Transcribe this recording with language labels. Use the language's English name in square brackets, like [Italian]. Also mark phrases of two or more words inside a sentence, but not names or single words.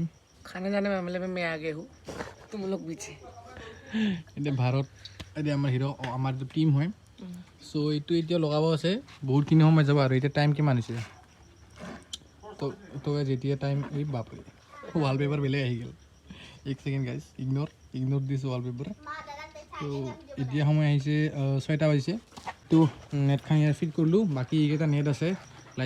[Hindi] खाने जाने में मामले में मैं आगे हूँ तुम लोग पीछे [Assamese] এতিয়া ভাৰত এতিয়া আমাৰ হিৰ' আমাৰ যিটো টিম হয় চ' এইটো এতিয়া লগাব আছে বহুতখিনি সময় যাব আৰু এতিয়া টাইম কিমান হৈছে তো যেতিয়া টাইম এই বাপৰে ৱালপেপাৰ বেলেগ আহি গ'ল এক [English] second guys ignore this wallpaper [Assamese] তো এতিয়া সময় আহিছে 6টা বাজিছে তো নেটখন ইয়াত ফিট কৰিলোঁ বাকী এইকেইটা নেট আছে লাইট